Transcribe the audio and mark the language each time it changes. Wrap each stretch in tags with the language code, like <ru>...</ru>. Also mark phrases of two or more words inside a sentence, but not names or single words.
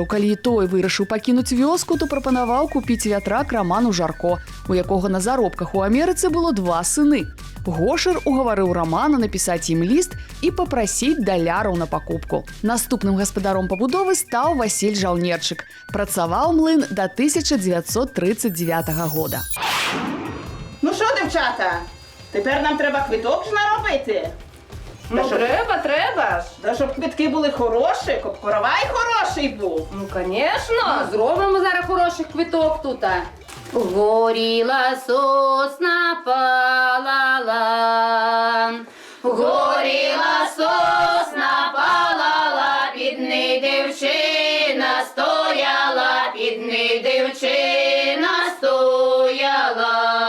<be>Калі той вырашыў пакінуць вёску, то прапанаваў купіць вятрак Раману Жарко, у якога на заробках у Амерыцы было 2 сыны. Гошар угаварыў Рамана напісаць ім ліст і папрасіць даляраў на пакупку. Наступным гаспадаром пабудовы стаў Васіль Жаўнерчык. Працаваў млын да 1939 года.</be> <uk>Ну що, дівчата, тепер нам треба квиток ж наробити. Ну, треба ж. Та щоб квитки були хороші, щоб коровай хороший був. Ну, звісно, зробимо зараз хороший квиток тут. Горіла сосна, палала, горіла сосна, палала, під неї дівчина стояла, під неї дівчина стояла.</uk>